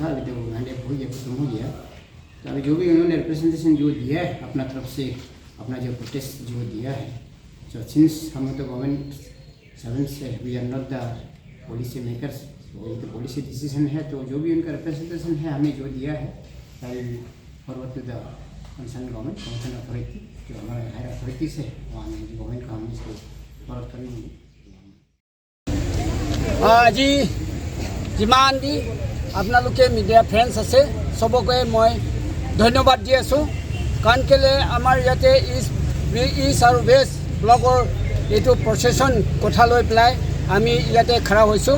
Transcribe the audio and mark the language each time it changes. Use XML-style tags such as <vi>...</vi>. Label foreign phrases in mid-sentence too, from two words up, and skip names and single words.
<hi>अभी तो हैंडअप हो गया, खत्म हो गया। तो अभी जो भी उन्होंने रिप्रेजेंटेशन जो दिया है अपना तरफ से, अपना जो प्रोटेस्ट जो दिया है,</hi> <en>so since</en> <hi>हम तो</hi> <en>government servants</en> <hi>है,</hi> <en>we are not the policy makers,</en> <hi>ये तो</hi> <en>policy decision</en> <hi>है। तो जो भी उनका रिप्रेजेंटेशन है हमें जो दिया है,</hi> <en>I will forward to the concern government authority,</en> <hi>जो हमारे</hi> <en>higher authorities</en> <hi>है वहाँ गवर्नमेंट का हम इसको फॉरवर्ड करेंगे।</hi> <as>আজি যিমান দি আপোনালোকে</as> <en>media friends</en> <as>আছে সবকে মই ধন্যবাদ দি আছোঁ। কাৰণ কেলৈ আমাৰ ইয়াতে ইষ্ট আৰু ৱেষ্ট ব্লকৰ এইটো প্ৰচেছন কথা লৈ পেলাই আমি ইয়াতে খাৰা হৈছোঁ।</as>